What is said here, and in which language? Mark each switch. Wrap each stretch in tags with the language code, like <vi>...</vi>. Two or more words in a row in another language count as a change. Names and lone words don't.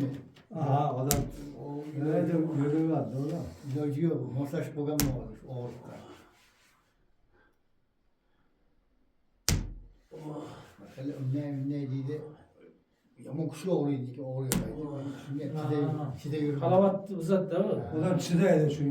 <tr>Aha, odam nerede görüyorlar, doğru mu?</tr> <uz>Iloji yo'q, moslashib qolganman og'riqqa. Masalan, unday deydi. Yomon kuchli og'riydi, og'riyotadi. Shunga chidab yurib. Halovat uzatdi u. Odam chidaydi shunga,</uz>